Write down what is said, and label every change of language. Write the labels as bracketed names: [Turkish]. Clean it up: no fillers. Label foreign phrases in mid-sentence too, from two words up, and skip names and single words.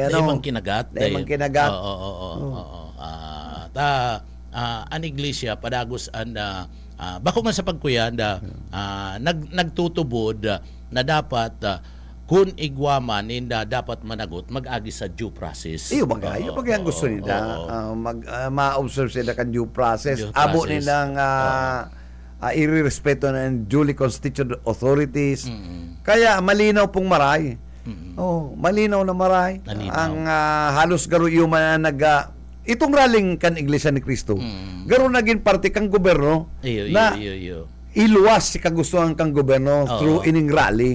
[Bikol] Daimang kinagat. An iglesia padagos bako man sa pagkuyan nagtutubod na dapat kung igwaman ninda dapat managot mag-agi sa [English] due process. [Bikol] Iyo ang gusto nila ma-observe sila kan [English] due process. [Bikol] Abo nilang irerespeto ng [English] duly constituted authorities. [Bikol] Kaya malinaw pong maray. Malinaw na maray. Ang halos garo yuman na itong raling kan Iglesia ni Cristo, garo naging parte kang gobyerno na iluwas si kagustuhan kang gobyerno through ining rally.